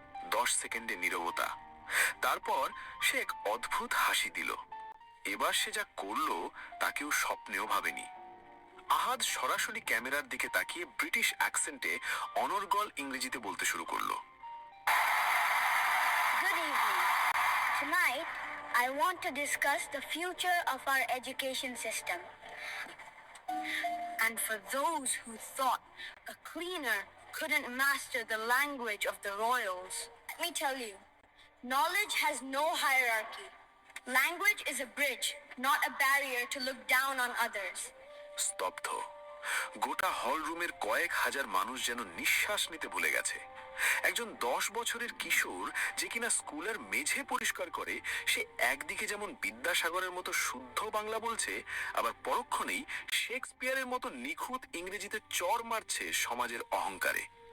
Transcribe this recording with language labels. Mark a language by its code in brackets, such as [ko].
[bn] 10 সেকেন্ডে নীরবতা। তারপর সে এক অদ্ভুত হাসি দিল। এবার সে যা করলো তা কেউ স্বপ্নেও ভাবেনি। আহাদ সরাসরি ক্যামেরার দিকে তাকিয়ে ব্রিটিশ অ্যাকসেন্টে অনর্গল ইংরেজিতে বলতে শুরু করলো। [en] Good evening. Tonight, I want to discuss the future of our education system. And for those who thought a cleaner couldn't master the language of the royals, let me tell you, knowledge has no hierarchy. Language is a bridge, not a barrier to look down on others. [bn] স্তব্ধ। গোটা হল রুমের কয়েক হাজার মানুষ যেন নিঃশ্বাস নিতে ভুলে গেছে। একজন 10 বছরের কিশোর যে কিনা স্কুলের মেঝে পরিষ্কার করে, সে একদিকে যেমন বিদ্যাসাগরের মতো শুদ্ধ বাংলা বলছে, আবার পরক্ষণেই শেক্সপিয়ারের মতো নিখুঁত ইংরেজিতে চর মারছে সমাজের অহংকারে।